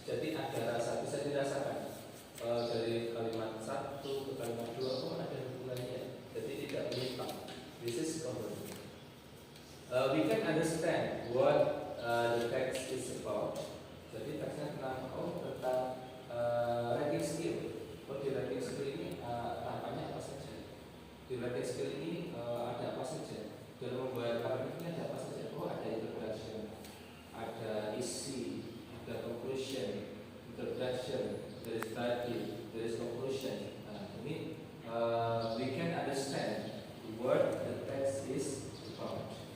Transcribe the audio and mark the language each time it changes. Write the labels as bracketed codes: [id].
[id] Jadi ada rasa, bisa dirasakan dari kalimat 1 ke kalimat 2, oh ada hubungannya. Jadi tidak menyimpang. [en] This is coherent. We can understand what the text is about. [id] Jadi teksnya tentang writing skill. Oh, di writing skill ini tahapannya apa saja? Di writing skill ini ada apa saja? Dalam membuat paragraf ini ada apa saja? Oh, ada introduction, ada isi, ada conclusion, [en] introduction, there is body, there is conclusion. Ini we can understand what the text is about.